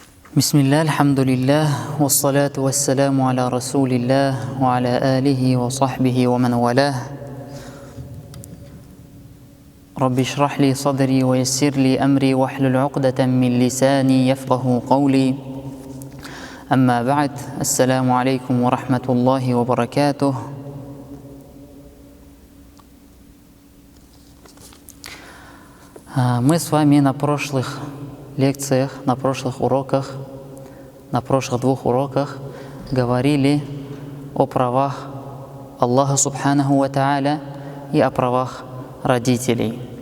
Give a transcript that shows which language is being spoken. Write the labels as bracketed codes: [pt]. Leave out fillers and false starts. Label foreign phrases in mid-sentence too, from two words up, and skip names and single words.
[ar] بسم الله، الحمد لله، والصلاة والسلام على رسول الله، وعلى آله وصحبه ومن والاه. رب اشرح لي صدري ويسر لي أمري واحلل عقدة من لساني يفقهوا قولي. أما بعد، السلام عليكم ورحمة الله وبركاته. [ru] Мы с вами на прошлых лекциях, на прошлых уроках, на прошлых двух уроках говорили о правах Аллаха [ar] سبحانه وتعالى [ru] и о правах родителей.